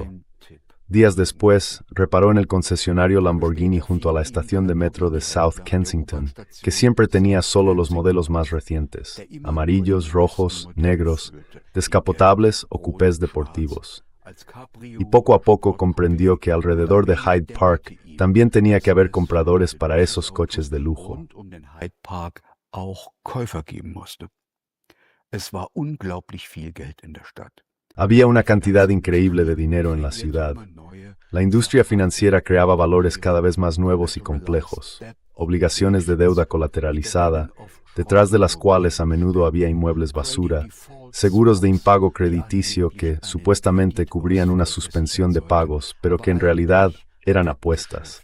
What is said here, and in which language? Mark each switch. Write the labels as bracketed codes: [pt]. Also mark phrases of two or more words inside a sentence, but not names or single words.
[es] Días después, reparó en el concesionario Lamborghini junto a la estación de metro de South Kensington, que siempre tenía solo los modelos más recientes, amarillos, rojos, negros, descapotables o cupés deportivos. Y poco a poco comprendió que alrededor de Hyde Park también tenía que haber compradores para esos coches de lujo. [de] Rund den Hyde Park auch Käufer geben musste. Es war unglaublich viel Geld in der Stadt. [es] Había una cantidad increíble de dinero en la ciudad. La industria financiera creaba valores cada vez más nuevos y complejos, obligaciones de deuda colateralizada, detrás de las cuales a menudo había inmuebles basura, seguros de impago crediticio que supuestamente cubrían una suspensión de pagos, pero que en realidad eran apuestas.